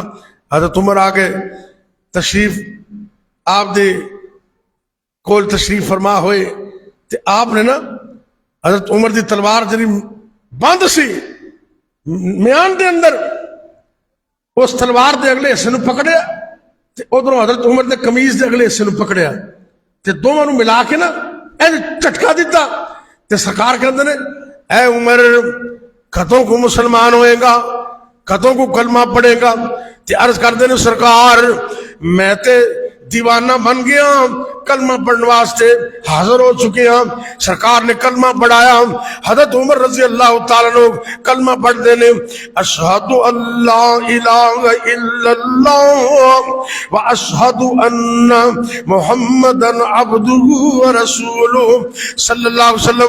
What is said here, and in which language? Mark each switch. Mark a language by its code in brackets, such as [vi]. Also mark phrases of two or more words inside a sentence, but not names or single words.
[pa] حضرت عمر آگے تشریف آپ دے کول تشریف فرما ہوئے تے آپ نے نا حضرت عمر دی تلوار جڑی بند سی میان دے اندر, اس تلوار دے اگلے حصے نو پکڑیا تے ادھروں حضرت عمر دے قمیض دے اگلے حصے نو پکڑیا تے دونوں نو ملا کے نا جھٹکا دیتا تے سرکار کہندے نے اے عمر کدوں کو مسلمان ہوئے گا, کدوں کو کلمہ پڑھے گا؟ تے عرض کردے نے سرکار میں تے دیوانہ بن گیا, کلمہ پڑھنے واسطے حاضر ہو چکے ہیں. سرکار نے کلمہ پڑھایا, حضرت عمر [ar] رضی اللہ تعالیٰ عنہ [pa] کلمہ پڑھ دینے [ar] اشہد اللہ الہ الا اللہ و اشہد ان محمدن عبدہ و رسولہ صلی اللہ علیہ وسلم.